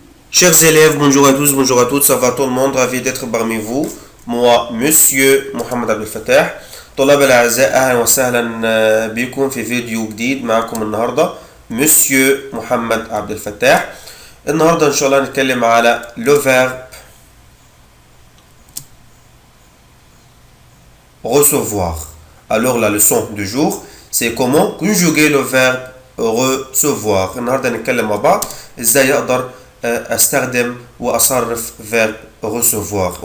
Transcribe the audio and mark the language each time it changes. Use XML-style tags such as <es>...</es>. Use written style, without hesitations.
<fr>Chers élèves, bonjour à tous, bonjour à toutes, ça va tout le monde, ravi d'être parmi vous. Moi, Monsieur Mohamed Abdel Fattah.</fr> <ar>طلاب الأعزاء أهلا وسهلا بكم في فيديو جديد معكم النهاردة Monsieur محمد عبد الفتاح. النهاردة إن شاء الله نتكلم على le verbe recevoir.</ar> <fr>Alors la leçon du jour c'est comment conjuguer le verbe recevoir.</fr> <ar>النهاردة نتكلم مع بعض إزاي أقدر استخدم واصرف verb recevoir.</ar>